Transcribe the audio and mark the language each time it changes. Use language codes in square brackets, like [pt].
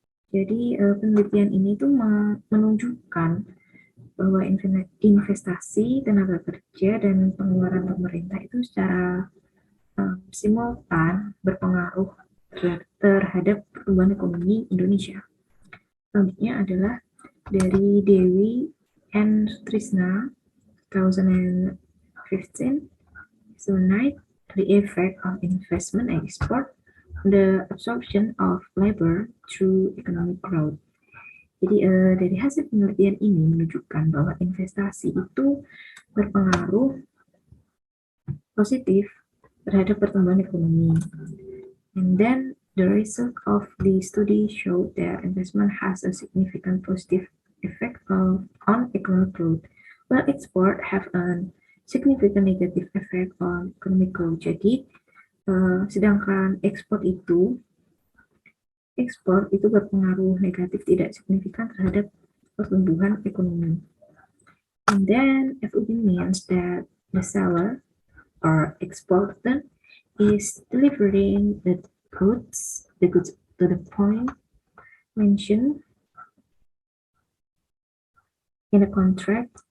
[id] Jadi penelitian ini tuh menunjukkan bahwa investasi, tenaga kerja, dan pengeluaran pemerintah itu secara simultan berpengaruh terhadap pertumbuhan ekonomi Indonesia. Selanjutnya adalah dari Dewi N. [en] Trisna 2015, examine the effect of investment and export, the absorption of labor through economic growth. [id] Jadi dari hasil penelitian ini menunjukkan bahwa investasi itu berpengaruh positif terhadap pertumbuhan ekonomi. [en] And then the result of the study showed that investment has a significant positive effect on economic growth, while export have a significant negative effect on economic growth. [id] Jadi sedangkan ekspor itu berpengaruh negatif tidak signifikan terhadap pertumbuhan ekonomi. [en] And then FOB means that the seller or exporter is delivering the goods to the point mentioned in the contract.